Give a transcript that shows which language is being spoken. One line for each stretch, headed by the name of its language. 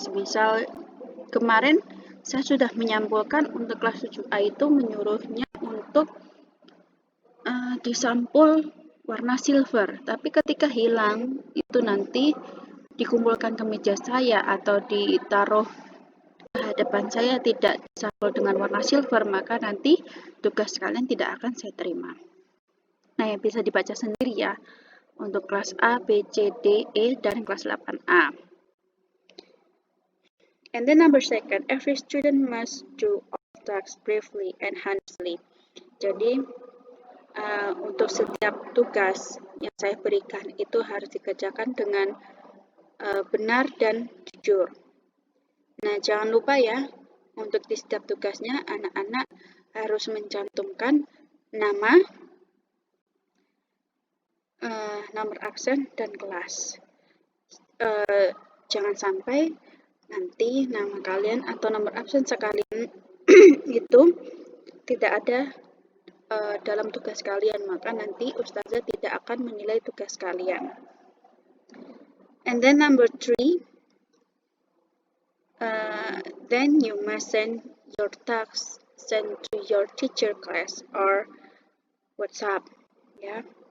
Indonesian: Semisal kemarin saya sudah menyampulkan untuk kelas 7A itu menyuruhnya untuk disampul warna silver, tapi ketika hilang itu nanti dikumpulkan ke meja saya atau ditaruh ke hadapan saya tidak disampul dengan warna silver, maka nanti tugas kalian tidak akan saya terima. Nah, yang bisa dibaca sendiri ya untuk kelas A, B, C, D, E, dan kelas 8A.
English: And then number second, every student must do all tasks briefly and honestly.
Indonesian: Jadi untuk setiap tugas yang saya berikan itu harus dikerjakan dengan benar dan jujur. Nah, jangan lupa ya, untuk di setiap tugasnya anak-anak harus mencantumkan nama, nomor absen dan kelas. Jangan sampai nanti nama kalian atau nomor absen sekalian itu tidak ada dalam tugas kalian, maka nanti ustazah tidak akan menilai tugas kalian.
English: And then number 3, then you must send your tasks to your teacher class or WhatsApp, yeah.